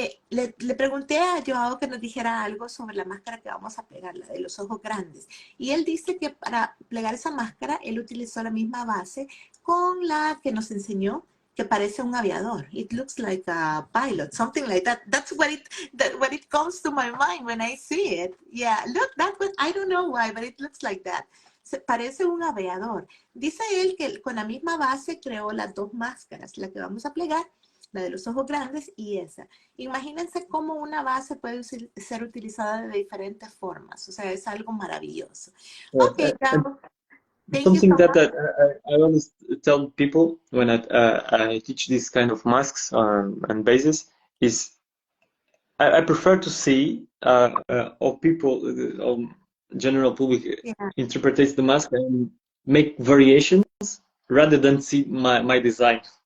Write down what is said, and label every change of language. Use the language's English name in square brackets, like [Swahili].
[Spanish] Le pregunté a Joao que nos dijera algo sobre la máscara que vamos a plegar, la de los ojos grandes. Y él dice que para plegar esa máscara, él utilizó la misma base con la que nos enseñó, que parece un aviador. [English] It looks like a pilot, something like that. That's what it comes to my mind when I see it. Yeah, look, I don't know why, but it looks like that. [Spanish] Parece un aviador. Dice él que con la misma base creó las dos máscaras, la que vamos a plegar, la de los ojos grandes y esa. Imagínense cómo una base puede ser utilizada de diferentes formas. O sea, es algo maravilloso. [English] Yes. Ok, João, thank you Something so that much. I always tell people when I teach these kind of masks and bases is I prefer to see how people, general public, Yeah. interprets the mask and make variations rather than see my design.